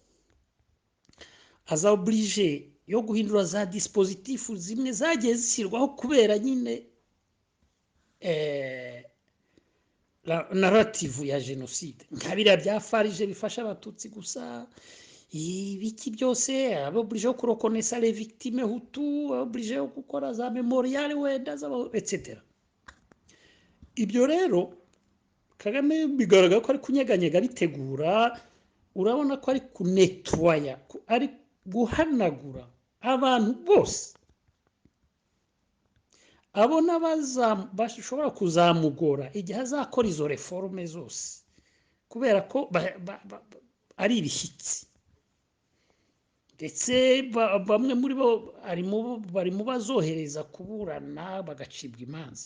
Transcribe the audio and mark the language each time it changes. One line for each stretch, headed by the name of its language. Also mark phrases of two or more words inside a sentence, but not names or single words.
Kinyarwanda: aza oblige yo guhindura za dispositif zimwe zagiye zishyirwaho kubera nyine narrative ya jenoside nka biriya bya farije bifasha abatutsi gusa, ibiki byose oblige yo kurokonesa
French: les victimes
Kinyarwanda: hutu, oblige yo gukora za memorial wenda etc. Ibyo rero Kagame bigaragara ko ari kunyeganyega bitegura, urabona ko ari kunetwaya, ari guhanagura abantu bose abona bashobora kuzamugora igihe azakora izo reforme zose, kubera ko ari ibishyitsi ndetse bamwe muri bo bari mu bazohereza kuburana bagacibwa imanza.